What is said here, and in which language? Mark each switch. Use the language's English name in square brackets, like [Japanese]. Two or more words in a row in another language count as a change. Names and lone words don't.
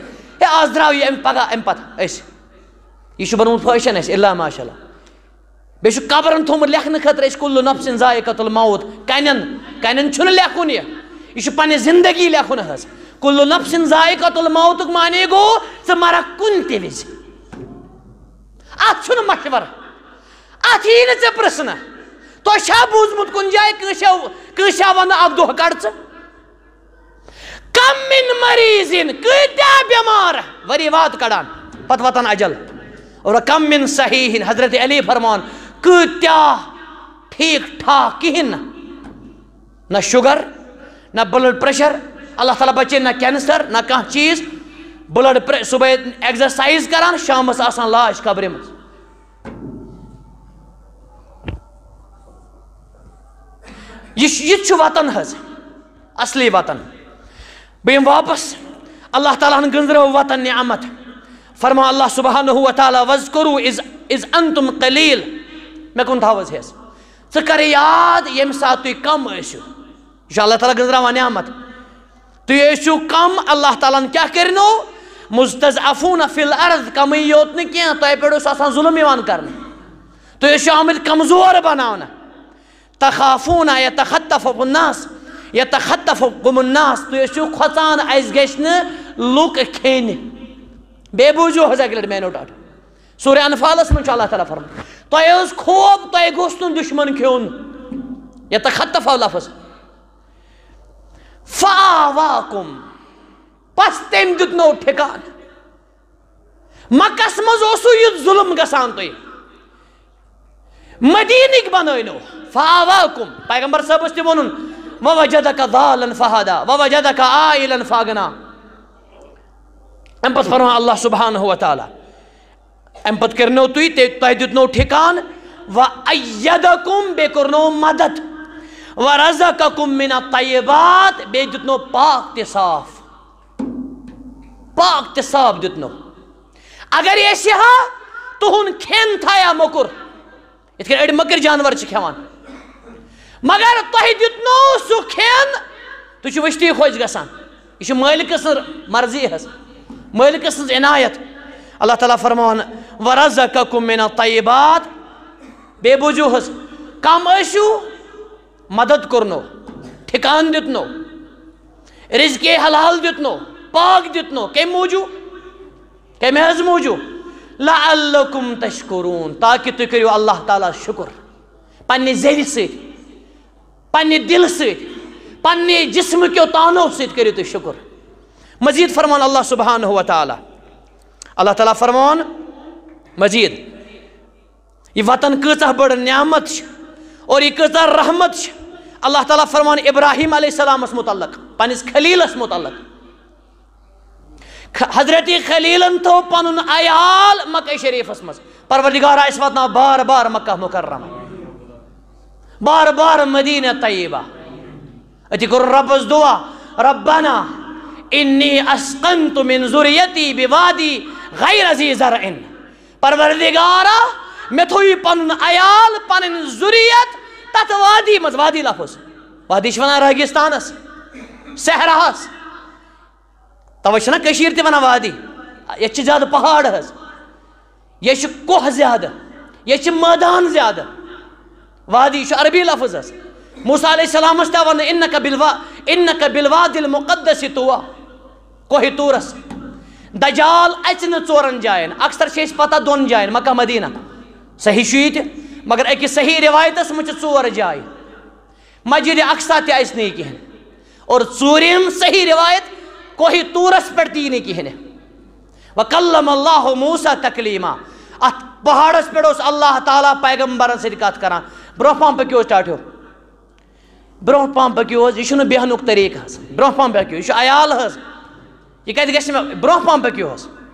[Kashmiri] ہے آز درٛاو یہِ امہِ پگاہ امہِ پتہٕ أسۍ یہِ چھُ بنومُت فٲشن اَسہِ [Arabic] الا ماشاء اللہ [Kashmiri] بیٚیہِ چھُ قبرن تھوٚومُت لیکھنہٕ خٲطرٕ أسۍ [Arabic] کُلُّ نفسٍ ذائقۃ الموت [Kashmiri] کنٮ۪ن چھُنہٕ لیکھُن یہِ چھُ پننہِ زندگی لیکھُن حظ [Arabic] کُلُّ نفسٍ ذائقۃ الموتُک [Kashmiri] معنی گوٚو ژٕ مرکھ کُنہِ تہِ وِزِ اتھ چھُنہٕ مشور اتھ یی نہٕ ژےٚ پرژھنہٕ تۄہہِ چھا بوٗزمُت کُنہِ جایہِ کٲنٛسہِ ونہٕ اکھ دۄہ کڑ ژٕ [Arabic] کم من مریضن [Kashmiri] کۭتیاہ بٮ۪مار ؤری واد کڑان پتہٕ واتان اجل اور [Arabic] کم من صحیح [Kashmiri] حضرت علی فرمان کۭتیاہ ٹھیٖک ٹھاک کِہیٖنۍ نہ شُگر نہ [English] blood pressure [Kashmiri] اللہ تعالیٰ بچے نہ کینسر نہ کانٛہہ چیٖز بلڈ صبحٲے ایگزرسائز کران شامس آسان لاش قبرِ منٛز یہ چھُ وطن حظ اصلی وطن بہٕ یِمہٕ واپس اللہ تعالیٰ ہن گٔنٛزرٲو وطن نعمت فرما اللہ سبحانہ و تعالیٰ [Arabic] وَاذْكُرُوا اِذْ أَنْتُمْ قَلِيلٌ [Kashmiri] مےٚ کُن تھاو حظ ہٮ۪س ژٕ کر یاد ییٚمہِ ساتہٕ تُہۍ کم ٲسِو یہِ چھُ اللہ تعالیٰ گٔنٛزراوان نعمت تُہۍ ٲسِو کم اللہ تعالیٰ ہن کیٛاہ کٔرنو [Arabic] مُستضعفوٗنَ فِی الْأَرْضِ [Kashmiri] کمٕے یوت نہٕ کینٛہہ تۄہہِ پٮ۪ٹھ اوس آسان ظُلم یِوان کرنہٕ تُہۍ ٲسِو آمٕتۍ کمزور بناونہٕ [Arabic] تخافوٗنَ یتخطفکُم الناس یتخطفکُم الناس [Kashmiri] تُہۍ ٲسِو کھۄژان اَسہِ گژھِ نہٕ لُکھ کھیٚنہِ بے بوجھو حض اکہ لٹ مینو ٹاٹ سورہ انفالس من اللہ تعالیٰ فرمان تۄہہِ ٲس خوف تۄہہِ گوٚژھ نہٕ دُشمن کھیوٚن یتخطف لفظ فآواکُم پس تٔمۍ دیُتنو ٹھِکان مکس منٛز اوسوٕ یُتھ ظُلم گژھان تۄہہِ مدیٖنٕکۍ بنٲینو فآواکُم پیغمبر صٲبس تہِ ووٚنُن [Arabic] ووجدک ضالن فہدا ووجدک عائلن فاغنا [Kashmiri] امہِ پتہٕ فرمان اللہ سبحانہ وتعالیٰ امہِ پتہٕ کٔرنو تۄہہِ دیُتنو ٹھِکان وَأَيَّدَكُمْ بیٚیہِ کوٚرنو مدد [Arabic] وَرَزَقَكُمْ مِنَ الطَّيِّبَاتِ [Kashmiri] بیٚیہِ دیُتنو پاک تہِ صاف دیُتنو اگر أسۍ ہا تُہُنٛد کھٮ۪ن تھایا موٚکُر یِتھ کٔنۍ أڑۍ مٔکٕرۍ جانور چھِ کھٮ۪وان مگر تۄہہِ دیُتنو سُہ کھٮ۪ن تُہۍ چھِو وٕچھتٕے خۄش گژھان یہِ چھِ مٲلکہٕ سٕنٛز مرضی حظ مٲلکہٕ سٕنٛز عنایت اللہ تعالیٰ فرمان [Arabic] وَرَزَقَكُمْ مِنَ الطَّيِّبَاتِ [Kashmiri] بیٚیہِ بوٗزِو حظ کم ٲسِو مدد کوٚرنو ٹھِکان دیُتنو رزقے حلال دیُتنو پاک دیُتنو کمہِ موٗجوٗب کمہِ حظ موٗجوٗب [Arabic] لَعَلَّكُمْ تَشْکُروٗن [Kashmiri] تاکہِ تُہۍ کٔرِو اللہ تعالیٰ شُکُر پننہِ زیٚوِ سۭتۍ پننہِ دلہٕ سۭتۍ پننہِ جسمہٕ کیو تانو سۭتۍ کٔرِو تُہۍ شُکُر مزیٖد فرمان اللہ سبحانہ وتعالیٰ اللہ تعالیٰ فرمان مزیٖد یہ وطن کۭژاہ بٔڑ نعمت چھِ اور یہ کۭژاہ رحمت چھِ اللہ تعالیٰ فرمان ابراہیم علیہ السلامس متعلق پننس خلیلس متعلق حضرت خلیلن تھو پنن عیال مکہ شریفس مز پروردگار اس واتنا بار بار مکہ مکرمہ بار بار مدینہ طیبہ اتی کر ربس دعا [Arabic] ربنا انی اسقنت من ذریتی بوادی غیر ذی زرع [Kashmiri] پروردگارا میں تھوئی پنن عیال پنن ذریت تت وادی مز وادی لفظ وادی چھونا ریگستانس صحراہس توے چھنا کشیر تہ ونان وادی یہ چھ زیادہ پہاڑ حظ یہ چھ کوہ زیادہ یہ چھ میدان زیادہ وادی چھ عربی لفظ حظ موسیٰ علیہ السلام تہ ون [Arabic] انک بالوادی المقدس طویٰ [Kashmiri] کوہ طورس دجال اژ نہ ژورن جاین اکثر چھ اس پتہ دون جاین مکہ مدینہ صحیح چھ یہ تہ مگر اکس صحیح روایتس منٛز چھ ژور جایہِ مسجد اقصیٰ تہ آسہِ نہٕ کہین اور ژوٗرِم صحیح روایت کوہ طورس پہ تی نہٕ کہین [Arabic] وکلم اللہ موسیٰ تکلیما [Kashmiri] ات پہاڑس پہ اللہ تعالیٰ پیغمبرن سۭتۍ کتھ کران برونٛہہ پہم پٔکِو حظ ٹاٹھیو برونٛہہ پہم پٔکِو حظ یہِ چھُنہٕ بیہنُک طریٖقہٕ حظ برونٛہہ پہم پٔکِو یہِ چھُ عیال حظ یہ کتہِ گژھِ مےٚ برونٛہہ پہم پٔکِو حظ